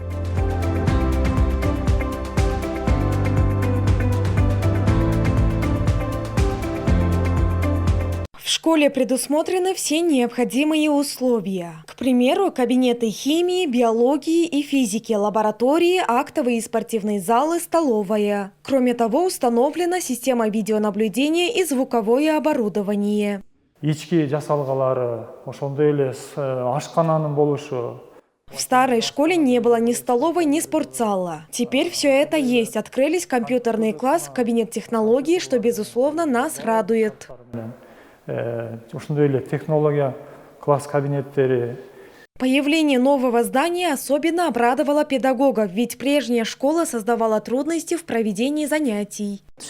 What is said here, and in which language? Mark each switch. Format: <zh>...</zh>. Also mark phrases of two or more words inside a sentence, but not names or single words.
<ru>В школе предусмотрены все необходимые условия. К примеру, кабинеты химии, биологии и физики, лаборатории, актовые и спортивные залы, столовая. Кроме того, установлена система видеонаблюдения и звуковое оборудование.</ru> <ky>Ички жасалгалары, ошондой эле ашкананын болушу.</ky> <ru>В старой школе не было ни столовой, ни спортзала. Теперь все это есть. Открылись компьютерный класс, кабинет технологий, что, безусловно, нас радует.</ru> <ky>Технология, класс кабинеттери.</ky> <ru>Появление нового здания особенно обрадовало педагогов, ведь прежняя школа создавала трудности в проведении занятий.</ru>